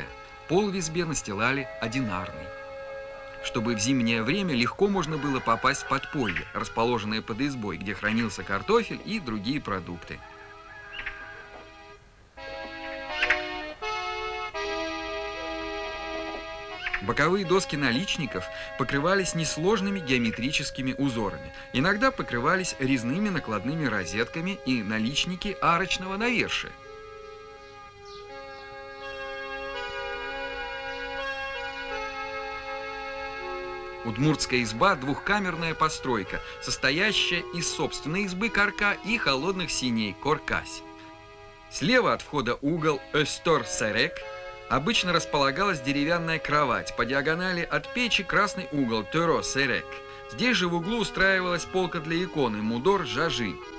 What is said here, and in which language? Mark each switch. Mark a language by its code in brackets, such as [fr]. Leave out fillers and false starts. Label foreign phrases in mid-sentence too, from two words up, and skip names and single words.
[ru] Пол в избе настилали одинарный. Чтобы в зимнее время легко можно было попасть в подполье, расположенное под избой, где хранился картофель и другие продукты. Боковые доски наличников покрывались несложными геометрическими узорами. Иногда покрывались резными накладными розетками и наличники арочного навершия. Удмуртская изба – двухкамерная постройка, состоящая из собственной избы корка и холодных [udm] синей коркась. [ru] Слева от входа угол Östor-Serek. Обычно располагалась деревянная кровать, по диагонали от печи красный угол Töro-Serek. Здесь же в углу устраивалась полка для иконы Мудор-Жажи.